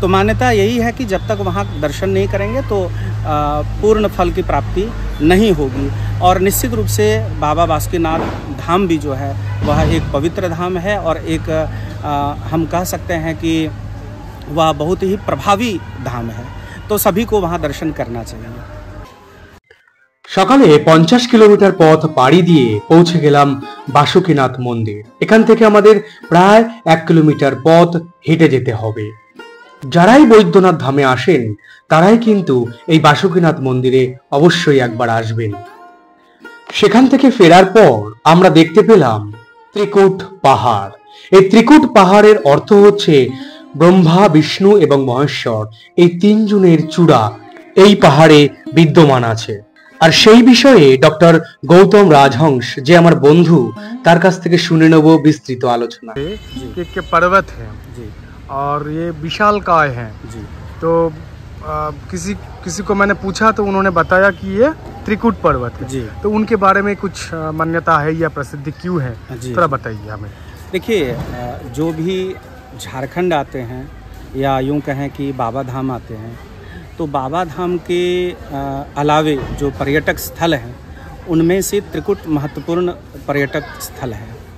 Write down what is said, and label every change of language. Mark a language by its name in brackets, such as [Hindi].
[Hindi] तो मान्यता यही है कि जब तक वहाँ दर्शन नहीं करेंगे तो पूर्ण फल की प्राप्ति नहीं होगी। और निश्चित रूप से बाबा बासुकीनाथ धाम भी जो है वह एक पवित्र धाम है और एक हम कह सकते हैं कि वह बहुत ही प्रभावी धाम है, तो सभी को वहाँ दर्शन करना चाहिए। [Bangla] সকালে 50 কিলোমিটার পথ পাড়ি দিয়ে পৌঁছে গেলাম বাসুকীনাথ মন্দির। এখান থেকে আমাদের প্রায় 1 কিলোমিটার পথ হেঁটে যেতে হবে। যারাই বৈদ্যনাথ ধামে আসেন তারাই কিন্তু এই বাসুকীনাথ মন্দিরে অবশ্যই একবার আসবেন। সেখান থেকে ফেরার পর আমরা দেখতে পেলাম ত্রিকুট পাহাড়। এই ত্রিকুট পাহাড়ের অর্থ হচ্ছে ব্রহ্মা, বিষ্ণু এবং মহেশ্বর, এই তিনজনের চূড়া এই পাহাড়ে বিদ্যমান আছে। আর সেই বিষয়ে ডক্টর গৌতম রাজহংস, যে আমার বন্ধু, তার কাছ থেকে শুনে নেব বিস্তৃত আলোচনা। [Hindi] के पर्वत हैं जी और ये विशालकाय हैं जी। तो किसी को मैंने पूछा तो उन्होंने बताया कि ये त्रिकुट पर्वत है जी। तो उनके बारे में कुछ मान्यता है या प्रसिद्धि क्यों है, जी। थोड़ा बताइए हमें। देखिए, जो भी झारखंड आते हैं या यूं कहें कि बाबा धाम आते हैं, तो बाबा धाम के अलावे जो पर्यटक स्थल हैं उनमें से त्रिकुट महत्वपूर्ण पर्यटक स्थल है।